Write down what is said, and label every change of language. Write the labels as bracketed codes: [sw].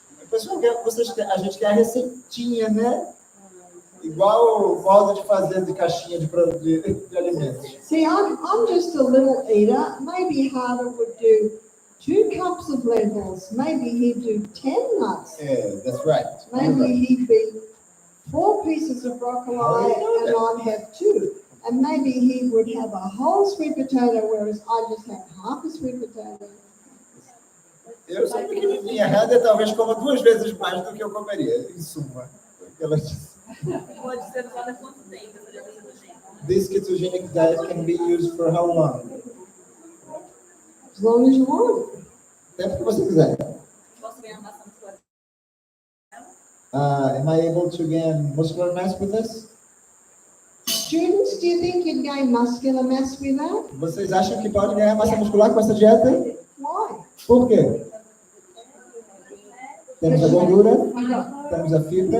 [pt] Pessoal, a gente quer a receitinha, né? Igual o modo de fazer de caixinha de alimentos. [en] See, I'm just a little eater. Maybe Harder would do 2 cups of lentils. Maybe he'd do 10 nuts. Yeah, that's right. Maybe he'd be 4 pieces of broccoli and I'd have 2. And maybe he would have a whole sweet potato, whereas I just have half a sweet potato. [pt] Eu sou pequenininha, errada, talvez coma 2 vezes mais do que eu comeria, em suma. Ela disse. Pode ser usada quanto tempo essa dieta cetogênica? [en] This ketogenic diet can be used for how long? As long as you want. [pt] Tempo que você quiser. Posso ganhar massa muscular? [en] Am I able to gain muscular mass with this? Students, do you think you'd gain muscular mass with that? [pt] Vocês acham que pode ganhar massa muscular com essa dieta? [en] Why? [pt] Por quê? Temos a gordura, temos a fibra